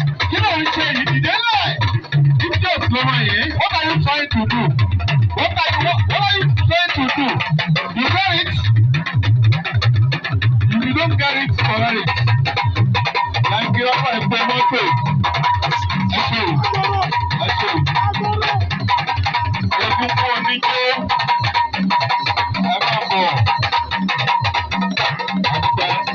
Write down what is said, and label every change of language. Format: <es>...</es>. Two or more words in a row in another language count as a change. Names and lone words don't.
<yo>Kí ló ń ṣe yìí? Dìde ńlẹ̀. Idiot lọmọ yìí.</yo> <en>What are you trying to do? What are you, what, what are you trying to do? You get it? If you don't get it, correct it.</en> <yo>Nàìjíríà wà ẹgbẹ́ mọ́tò. Ẹ ṣe o. Ẹ ṣe o. Ẹ kú kú oníjó. Ẹ máa bọ̀. Ẹ dúpẹ́.</yo>